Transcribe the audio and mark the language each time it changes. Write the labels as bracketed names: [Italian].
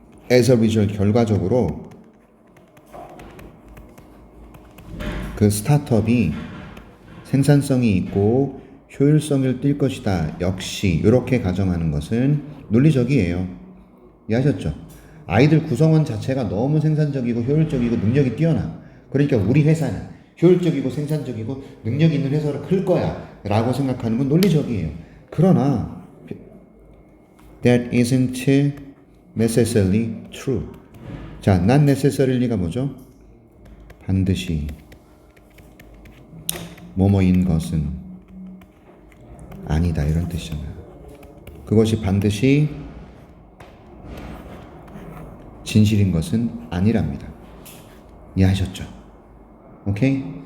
[English] As a result, [Korean] 결과적으로 그 스타트업이 생산성이 있고 효율성을 띌 것이다. 역시 이렇게 가정하는 것은 논리적이에요. 이해하셨죠? 아이들 구성원 자체가 너무 생산적이고 효율적이고 능력이 뛰어나. 그러니까 우리 회사는 효율적이고 생산적이고 능력 있는 회사로 클 거야 라고 생각하는 건 논리적이에요. 그러나 [English] that isn't necessarily true. [Korean] 자, [English] not necessarily, [Korean] 가 뭐죠? 반드시 뭐뭐인 것은 아니다 이런 뜻이잖아요. 그것이 반드시 진실인 것은 아니랍니다. 이해하셨죠? 오케이?